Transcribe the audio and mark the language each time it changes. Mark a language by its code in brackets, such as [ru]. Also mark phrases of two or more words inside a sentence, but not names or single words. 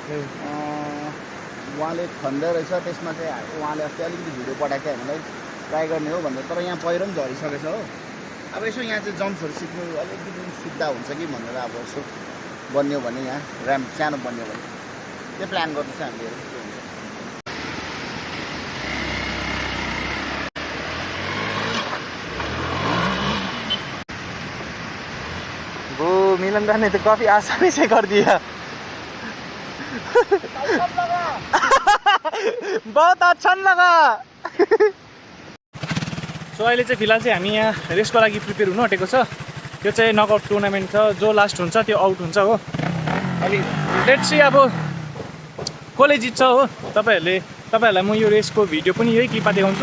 [ne] उहाँले खन्दै रहेछ, त्यसमा चाहिँ उहाँले अस्ति अलिकति भिडियो पठाएको थियो हामीलाई ट्राई गर्ने हो भनेर। तर यहाँ पहिरो पनि झरिसकेछ हो। अब यसो यहाँ चाहिँ जम्प्सहरू सिक्नु अलिकति सुविधा हुन्छ कि भनेर अब यसो बन्यो भने यहाँ ऱ्याम्प सानो बन्यो भने त्यो प्लान गर्दैछ हामीले। [hi] वो मिलन दा ने तो काफी आसानी से कर दिया। बहुत अच्छा लगा। [ne] सो अहिले चाहिँ फिलहाल चाहिँ हामी यहाँ रेसको लागि प्रिपेयर हुनु आँटेको छ। यो चाहिँ [en] knockout tournament [ne] छ, जो लास्ट हुन्छ त्यो आउट हुन्छ हो। अनि [en] let's see [ne] अब कसले जित्छ हो। तपाईँहरूलाई म यो रेसको भिडियो पनि यही क्लिपमा देखाउँछु।